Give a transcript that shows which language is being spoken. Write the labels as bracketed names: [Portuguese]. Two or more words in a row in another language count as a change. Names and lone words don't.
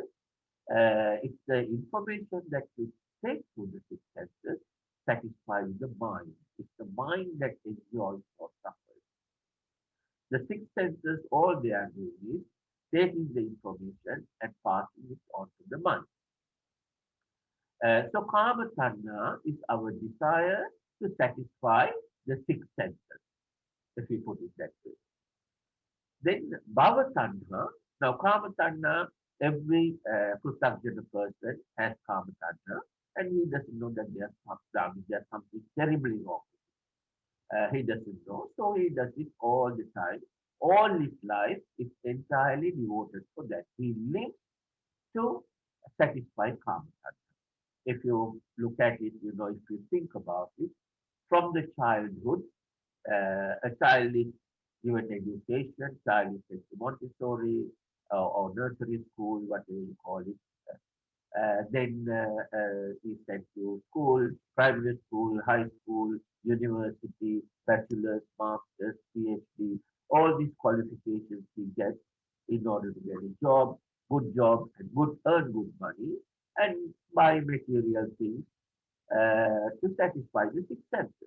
[English] It's the information that you take through the six senses satisfies the mind. It's the mind that enjoys or suffers. The six senses, all they are doing is taking the information and passing it on to the mind. So [Pali] kama tanha [English] is our desire to satisfy the six senses, if we put it that way. Then [Pali] bhava tanha. [English] Now [Pali] kama tanha, [English] every Pruthagjana person has kama tanha, and he doesn't know that there's something terribly wrong. He doesn't know, so he does it all the time. All his life is entirely devoted for that. He lives to satisfy [Pali] kama tanha. [English] If you look at it, if you think about it, from the childhood, a child is given education, child is sent to Montessori or nursery school, whatever you call it. Then is sent to school, private school, high school, university, bachelor's, master's, PhD, all these qualifications he gets in order to get a job, and earn good money, and buy material things to satisfy the six senses.